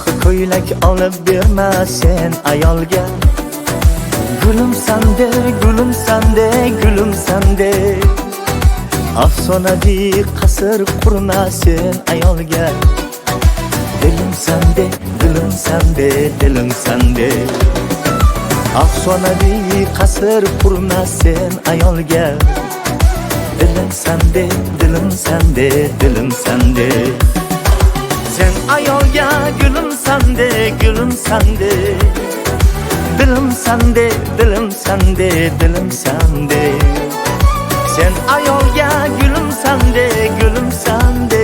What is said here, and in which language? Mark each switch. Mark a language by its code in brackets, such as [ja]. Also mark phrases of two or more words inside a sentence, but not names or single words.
[uz] ko'ylak olib berma sen ayolga. [tr] Gülüm sende, gülüm sende, gülüm sende. [uz] Afsonaviy qasr qurma sen ayolga. [tr] Dilim sende, dilim sende, dilim sende. [uz] Afsonaviy qasr qurma sen ayolga. [tr] Dilim sende, dilim sende, dilim sende. [uz] Sen ayolga [tr] gülüm sende, gülüm sende. Dilim sende, dilim sende, dilim sende. [uz] Sen ayolga [tr] gülüm sende, gülüm sende.